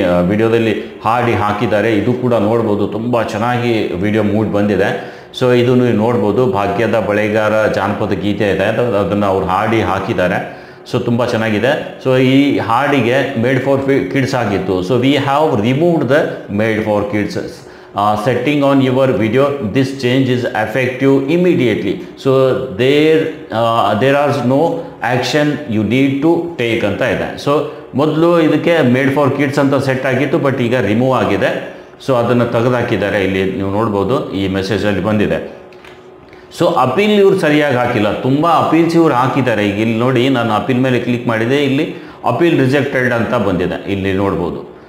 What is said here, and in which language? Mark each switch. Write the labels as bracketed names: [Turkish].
[Kannada] ವಿಡಿಯೋದಲ್ಲಿ ಹಾಡಿ ಹಾಕಿದ್ದಾರೆ. ಇದು ಕೂಡ ನೋಡ್ಬೋದು, ತುಂಬ ಚೆನ್ನಾಗಿ ವಿಡಿಯೋ ಮೂಡ್ ಬಂದಿದೆ. ಸೊ ಇದು ನೀವು ನೋಡ್ಬೋದು, ಭಾಗ್ಯದ ಬಳೆಗಾರ ಜಾನಪದ ಗೀತೆ ಇದೆ, ಅದನ್ನು ಅವ್ರು ಹಾಡಿ ಹಾಕಿದ್ದಾರೆ. ಸೊ ತುಂಬ ಚೆನ್ನಾಗಿದೆ. [English] so [Kannada] ಈ ಹಾಡಿಗೆ [English] Made for kids ಆಗಿತ್ತು. So we have removed the made for kids setting on your video, this change is effective immediately. So there are no action you need to take [Kannada] ಅಂತ ಇದೆ. So ಮೊದಲು ಇದಕ್ಕೆ made for kids ಅಂತ set ಆಗಿತ್ತು, but ಈಗ remove ಆಗಿದೆ. So ಅದನ್ನು ತೆಗೆದುಹಾಕಿದ್ದಾರೆ. ಇಲ್ಲಿ ನೀವು ನೋಡ್ಬೋದು, ಈ ಮೆಸೇಜಲ್ಲಿ ಬಂದಿದೆ. ಸೊ ಅಪೀಲ್ ಇವ್ರು ಸರಿಯಾಗಿ ಹಾಕಿಲ್ಲ, ತುಂಬ ಅಪೀಲ್ಸ್ ಇವ್ರು ಹಾಕಿದ್ದಾರೆ. ಈಗ ಇಲ್ಲಿ ನೋಡಿ, ನಾನು ಅಪೀಲ್ ಮೇಲೆ ಕ್ಲಿಕ್ ಮಾಡಿದೆ, ಇಲ್ಲಿ ಅಪೀಲ್ ರಿಜೆಕ್ಟೆಡ್ ಅಂತ ಬಂದಿದೆ, ಇಲ್ಲಿ ನೋಡ್ಬೋದು.